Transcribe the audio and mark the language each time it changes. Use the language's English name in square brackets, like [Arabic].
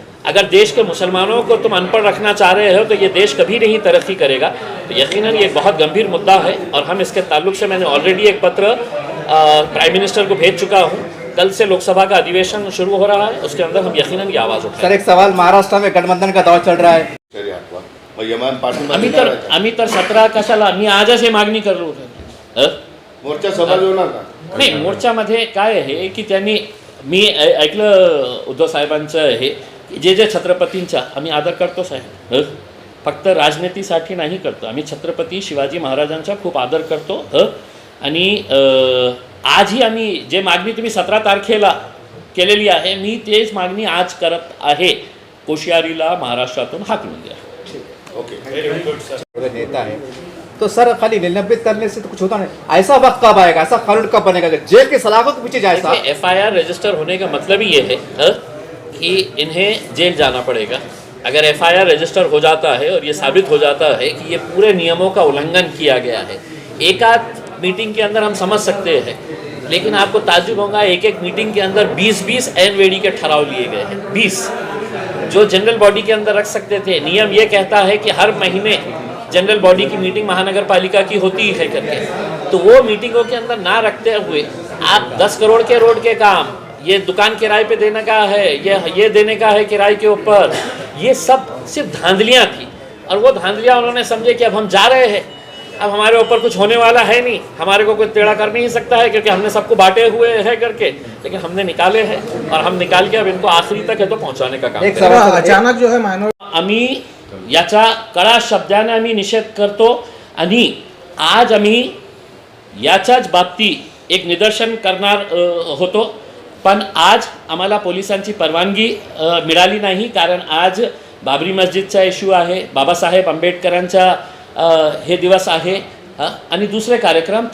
[Hindi] अगर देश के मुसलमानों को तुम अनपढ़ रखना चाह रहे हो तो ये देश कभी नहीं तरक्की करेगा। तो यकीनन ये एक बहुत गंभीर मुद्दा है और हम इसके ताल्लुक से मैंने ऑलरेडी एक पत्र प्राइम मिनिस्टर को भेज चुका हूँ। कल से लोकसभा का अधिवेशन शुरू हो रहा है, उसके अंदर हम यकीनन ये आवाज़ उठाएंगे। सर एक सवाल, महाराष्ट्र में गठबंधन का दौर चल रहा है, [Marathi] आम्ही तर 17 कशाला, मी आजच हे मागणी करलो होतो। मोर्चा सभा होणार का? नाही, मोर्चामध्ये काय आहे की त्यांनी मी ऐकलं उद्धव साहेबांचं हे जे छत्रपतींचा आम्ही आदर करतो साहेब, फक्त राजनीतीसाठी नाही करतो, आम्ही छत्रपती शिवाजी महाराजांचा खूप आदर करतो। आणि आजही आम्ही जे मागणी तुम्ही 17 तारखेला केलेली आहे मी तेच मागणी आज करत आहे, कोश्यारीला महाराष्ट्रातून हाकलून द्या। [Hindi] ओके नेता है तो सर खाली निलंबित करने से तो कुछ होता नहीं, ऐसा वक्त कब आएगा, ऐसा कानून कब बनेगा जेल के सलाखों के पीछे जाए साहब? FIR रजिस्टर होने का मतलब ही ये है कि इन्हें जेल जाना पड़ेगा। अगर FIR रजिस्टर हो जाता है और ये साबित हो जाता है कि ये पूरे नियमों का उल्लंघन किया गया है, एक आध मीटिंग के अंदर हम समझ सकते हैं, लेकिन आपको ताज्जुब होगा एक मीटिंग के अंदर 20-20 एनवेडी के ठराव लिए गए हैं। 20 जो जनरल बॉडी के अंदर रख सकते थे। नियम ये कहता है कि हर महीने जनरल बॉडी की मीटिंग महानगर पालिका की होती है करके, तो वो मीटिंगों के अंदर ना रखते हुए आप 10 करोड़ के रोड के काम, ये दुकान किराए पे देने का है, ये देने का है किराए के ऊपर, ये सब सिर्फ धांधलियाँ थी। और वो धांधलियाँ उन्होंने समझे कि अब हम जा रहे हैं, अब हमारे ऊपर कुछ होने वाला है नहीं, हमारे को कोई टेढ़ा कर नहीं सकता है क्योंकि हमने सबको बांटे हुए हैं करके, लेकिन हमने निकाले हैं और हम निकाल के अब इनको आखिरी तक है तो पहुंचाने का काम एक करेंगे। सवाल, अचानक जो है माइनॉरिटी, [Marathi] आम्ही याचा कडा शब्दाने आम्ही निषेध करतो आणि आज आम्ही याच्याच बाबतीत एक निदर्शन करणार होतो, पण आज आम्हाला पोलिसांची परवानगी मिळाली नाही, कारण आज बाबरी मस्जिदचा इश्यू आहे, बाबासाहेब आंबेडकरांचा हे दिवस आहे आणि दुसरे कार्यक्रम।